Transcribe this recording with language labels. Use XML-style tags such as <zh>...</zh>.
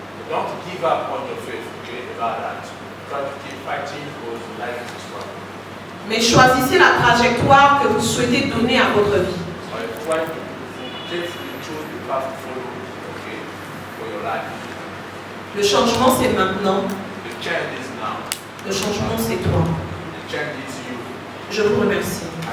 <en>Don't give up on your faith, about that. Try to keep fighting because life is strong.</en> <fr>Mais choisissez la trajectoire que vous souhaitez donner à votre vie.</fr> <en>Try to carefully choose the path to follow, for your life.</en> <fr>Le changement c'est maintenant.</fr> <en>The change is now.</en> <fr>Le changement c'est toi.</fr> <en>The change is you.</en> <fr>Je vous remercie.</fr>